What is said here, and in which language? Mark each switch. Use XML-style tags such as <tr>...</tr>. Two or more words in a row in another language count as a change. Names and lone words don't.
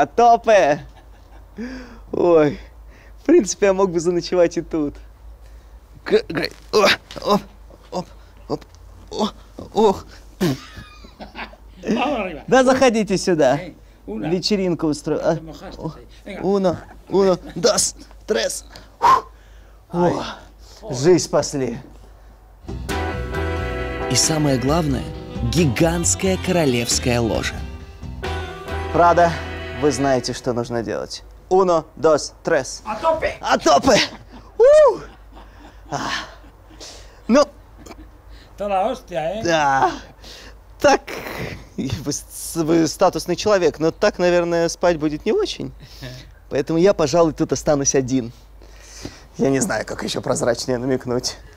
<ru>Ой, в принципе, я мог бы заночевать и тут. Да, заходите сюда. Вечеринку устрою.</ru> <es>Uno, dos, tres.</es> <ru>Жизнь спасли. И самое главное, гигантская королевская ложа. Прада, вы знаете, что нужно делать.</ru> <es>Uno, dos, tres. A tope!</es> <ru>Ну, да. Так, вы статусный человек, но так, наверное, спать будет не очень. Поэтому я, пожалуй, тут останусь один. Я не знаю, как еще прозрачнее намекнуть.</ru>